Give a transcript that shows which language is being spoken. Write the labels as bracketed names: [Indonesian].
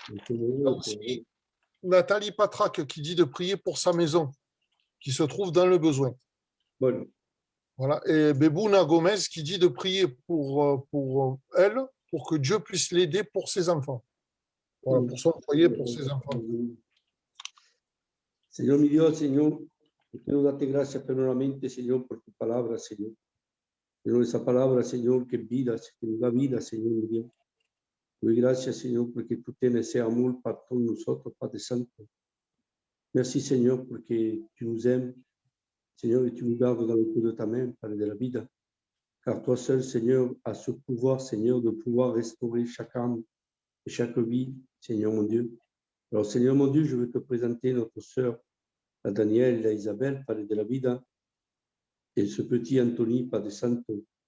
[French] Il y a aussi Nathalie Patrac qui dit de prier pour sa maison, qui se trouve dans le besoin. Bon. Voilà. Et Bebouna Gomez qui dit de prier pour elle, pour que Dieu puisse l'aider pour ses enfants. Voilà, pour son foyer, pour ses enfants. [Spanish] Señor mi Dios, Señor, quiero darte gracias primeramente, Señor, por tu palabra, Señor. Señor, esa palabra, Señor, que es vida, que nos da vida, Señor mi Dios. Doy gracias, Señor, porque tú tienes ese amor para todos nosotros, Padre Santo. [French] Merci, Señor, porque tu nous aimes, Señor, et tu nous gardes dans le creux de ta main, [Spanish] Padre de la vida. [French] Car toi seul, Seigneur, as ce pouvoir, Seigneur, de pouvoir restaurer chaque âme et chaque vie, Seigneur mon Dieu. Alors, Seigneur mon Dieu, je veux te présenter notre sœur, la Danielle et la Isabelle, [Spanish] Padre de la vida, [French] et ce petit Anthony, [Spanish] Padre Santo.